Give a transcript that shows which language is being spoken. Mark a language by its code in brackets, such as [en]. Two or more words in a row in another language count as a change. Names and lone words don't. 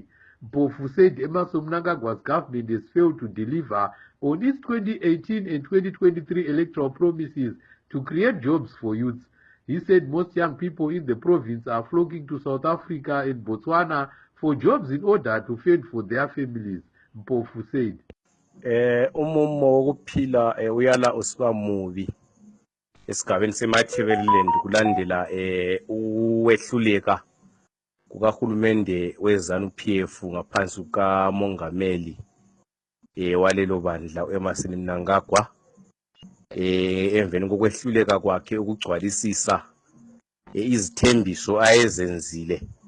[en] Pofu said Emmerson Mnangagwa's government has failed to deliver on its 2018 and 2023 electoral promises to create jobs for youths. He said most young people in the province are flocking to South Africa and Botswana for jobs in order to fend for their families. Pofu said. [nd] Umumo wokuphila uyala usiba mubi esigabeni semathebeleland kulandela ukwehluleka kukahulumende weZANU-PF ngaphansi kukamongameli walelo bandla u-Emmerson Mnangagwa emveni kokwehluleka kwakhe ukugcwalisisa izithembiso ayezenzile